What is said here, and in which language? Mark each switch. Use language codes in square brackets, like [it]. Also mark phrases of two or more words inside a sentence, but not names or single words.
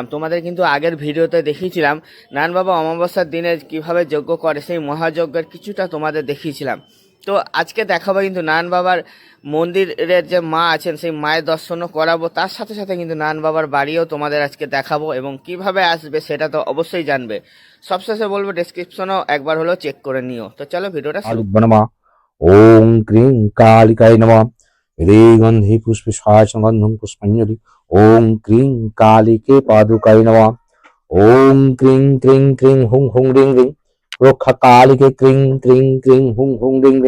[bn] তোমাদের কিন্তু আগের ভিডিওতে দেখিয়েছিলাম নারায়ণ বাবা অমাবস্যার দিনে কিভাবে যজ্ঞ করে, সেই মহাযজ্ঞের কিছুটা তোমাদের দেখিয়েছিলাম। তো আজকে দেখাবো কিন্তু নারায়ণ বাবার মন্দিরের যে মা আছেন সেই মায়ের দর্শনও করাবো, তার সাথে সাথে কিন্তু নারায়ণ বাবার বাড়িও তোমাদের আজকে দেখাবো, এবং কিভাবে আসবে সেটা তো অবশ্যই জানবে। সবশেষে বলবো ডেসক্রিপশনও একবার হলেও চেক করে নিও। তো চলো ভিডিওটা শুরু। [sa] कालिभ्यो नमः। ओम क्रीं कालिकाय नमः। हृदयगन्धे पुष्पशाय गन्धं पुष्पाञ्जलि। ओम क्रीं कालिके पादुकाय नमः। ओम क्रीं क्रीं क्रीं हुं हुं ह्रीं ह्रीं रक्षा कालिके क्रीं क्रीं क्रीं हुं हुं ह्रीं ह्रीं।